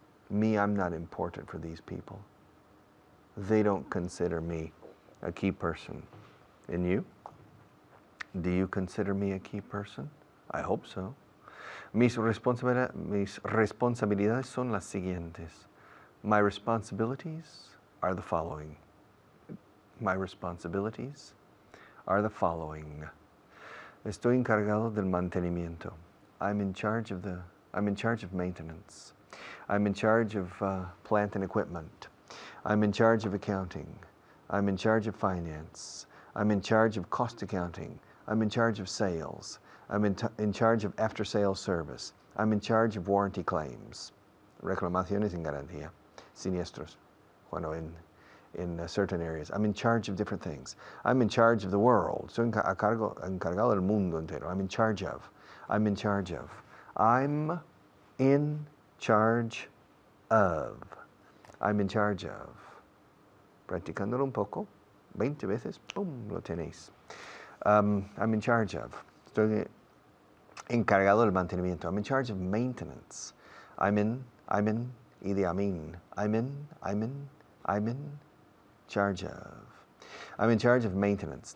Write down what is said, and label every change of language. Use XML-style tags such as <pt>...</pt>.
<en>Me, I'm not important for these people. They don't consider me a key person. And you? Do you consider me a key person? I hope so.</en> <es>Mis responsabilidades son las siguientes.</es> <en>My responsibilities are the following. My responsibilities are the following.</en> <es>Estoy encargado del mantenimiento.</es> <en>I'm in charge of maintenance. I'm in charge of plant and equipment. I'm in charge of accounting. I'm in charge of finance. I'm in charge of cost accounting. I'm in charge of sales. I'm in charge of after-sales service. I'm in charge of warranty claims.</en> <es>Reclamaciones en garantía. Siniestros. Bueno,</es> <en>in certain areas. I'm in charge of different things. I'm in charge of the world.</en> <es>Soy encargado del mundo entero.</es> <en>I'm in charge of. I'm in charge of. I'm in charge of. I'm in charge of.</en> <es>Practicándolo un poco, 20 veces, ¡pum!, lo tenéis.</es> <en>I'm in charge of.</en> <es>Estoy encargado del mantenimiento.</es> <en>I'm in charge of maintenance. I'm in Idi Amin. I'm in charge of. I'm in charge of maintenance.</en>